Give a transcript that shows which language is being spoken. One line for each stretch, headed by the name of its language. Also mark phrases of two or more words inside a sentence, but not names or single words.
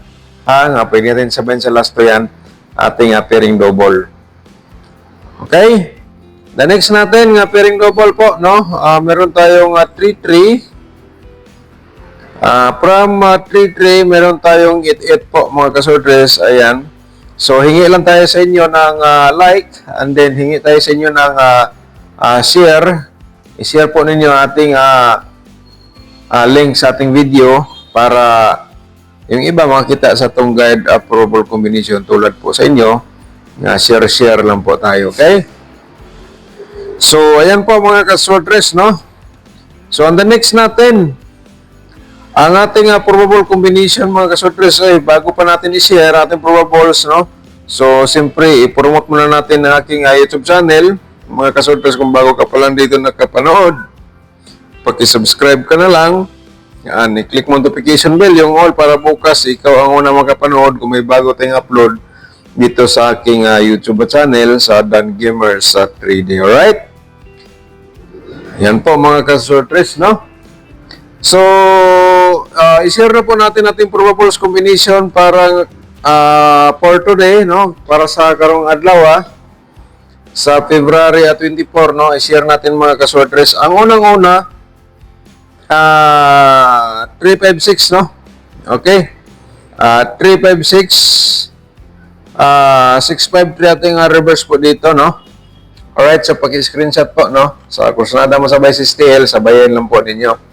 Filipino: Nga, pwede natin sabihin sa last to yan, ating pairing double. Okay?
English: The next
Filipino: natin, nga pairing double po, no? Meron tayong 33. From 33, meron tayong 88 po mga kasortres, ayan. So, hingi lang tayo sa inyo ng like,
English: and then
Filipino: hingi tayo sa inyo ng share. I-share po ninyo ating link sa ating video para yung iba makita sa itong
English: guide approval combination
Filipino: tulad po sa inyo. Share lang po tayo, okay? So, ayan po mga kasortres, no? So,
English: on the next
Filipino: natin, ang ating probable combination mga kasortres ay bago pa natin i-share ating probables, no? So, siyempre, i-promote muna natin ang aking YouTube channel. Mga kasortres, kung bago ka pa lang dito nakapanood, paki-subscribe ka na lang. Yan, i-click mo
English: notification bell,
Filipino: yung all, para bukas ikaw ang una makapanood kung may bago tayong upload dito sa aking YouTube channel sa Dan Gamers sa 3D. Alright? Yan po mga kasortres, no? So, i-share na po natin ating
English: probables combination
Filipino: para
English: for today,
Filipino: no?
Cebuano: Para sa karong adlaw, sa February 24, no?
Filipino: I-share natin mga kasortres. Ang unang-una, 356, no? Okay? 356, 653 ating reverse po dito, no? Alright, so paki-screenshot po, no? Sa kursunada mo sabay si STL, sabayan lang po ninyo.